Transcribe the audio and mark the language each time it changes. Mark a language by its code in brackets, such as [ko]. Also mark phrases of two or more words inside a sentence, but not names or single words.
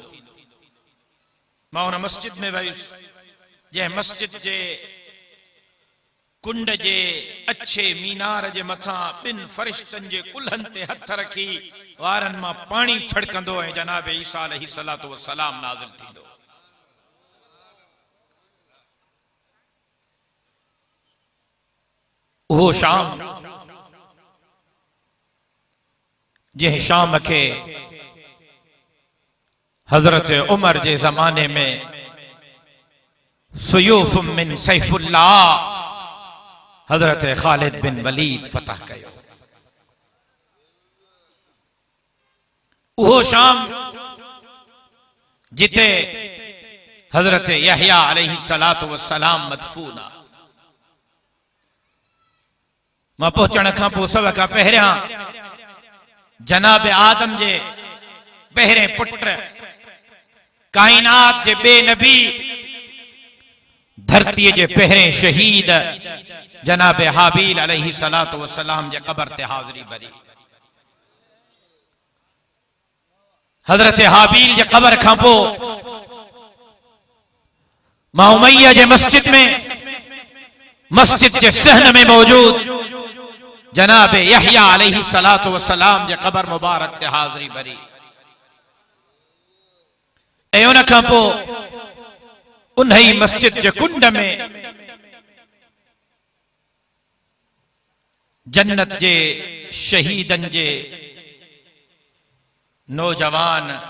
[sd] मां उन मस्जिद में वयुसि जंहिं मस्जिद जे कुंड जे अच्छे मीनार जे मथां ॿिनि फरिश्तनि जे कुल्हनि ते हथ रखी वारनि मां पाणी छड़कंदो ऐं जनाब ईसा [ar] عليه الصلاة والسلام [sd] नाज़िल थींदो। उहो शाम जंहिं शाम के हजरत उमर के जमाने में [ar] سيوف من سيف الله [sd] हजरत खालिद बिन वलीद फतह कयो। वो शाम जिते हजरत यहया [ar] عليه الصلاة والسلام [sd] मदफून आ। मां पहुंचण खां पोइ सभ खां पहिरियां जनाब आदम जे पहिरें पुट कायनात जे बे नबी धरती जे पहिरें शहीद जनाब हाबील [ar] عليه الصلاة والسلام [sd] जे कब्र ते हाज़री भरी। हजरत हाबील जे कब्र खां पोइ मां उमैया जे मस्जिद में मस्जिद जे सहन में मौजूद जनाब यहया [ar] عليه الصلاة والسلام [sd] जे कब्र मुबारक ते हाज़री भरी। ऐं उन खां पोइ उन ही मस्जिद जे कुंड में जन्नत जे शहीदन जे नौजवान